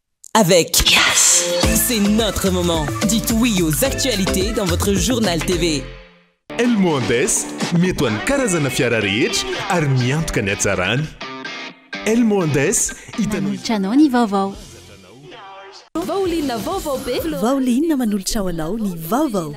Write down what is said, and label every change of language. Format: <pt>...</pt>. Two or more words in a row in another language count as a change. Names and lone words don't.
<fr>avec Yes. C'est notre moment. Dites oui aux actualités dans votre journal TV.</fr> <mg>Elmondes mety ho an'ny karazana fiara rehetra ary miantoka ny hatsarany. Elmondes manolotra anao ny vaovao. Vaolinna vaovao be. Vaolinna manolotra ho anao ny vaovao.</mg>